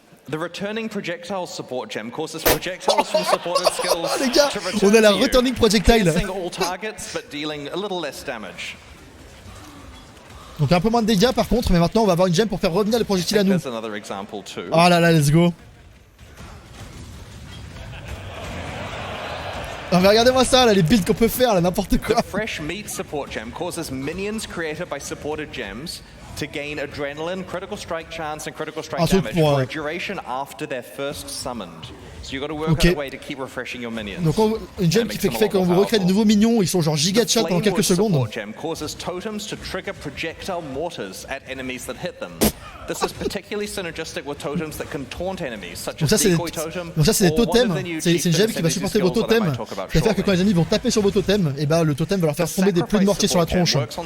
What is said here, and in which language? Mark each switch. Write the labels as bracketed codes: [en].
[en] The returning projectile support gem causes projectiles from supported skills. [fr] Les gars, on a la returning projectile. [en] All targets but dealing a little less damage. [fr] Donc un peu moins de dégâts par contre, mais maintenant on va avoir une gemme pour faire revenir les projectiles à nous. Oh là là, [en] let's go. [fr] Ah mais regardez-moi ça là, les builds qu'on peut faire là, n'importe quoi. [en] Fresh meat support gem causes minions created by supported gems to gain adrenaline, critical strike chance and critical strike damage for a duration after they're first summoned. So you got to work out a way to keep refreshing your minions. [fr] Donc une gemme qui fait que quand vous recréez de nouveaux minions, ils sont genre giga de shot pendant quelques secondes. [en] Support gem causes totems to trigger projectile mortars at enemies that hit them. This is particularly synergistic with totems that can taunt enemies, such as decoy totem. [fr] Donc ça c'est des totems, c'est une gemme qui va supporter vos totems, qui va faire que quand les ennemis vont taper sur vos totems, et bah le totem va leur faire tomber des plumes de mortier sur la tronche.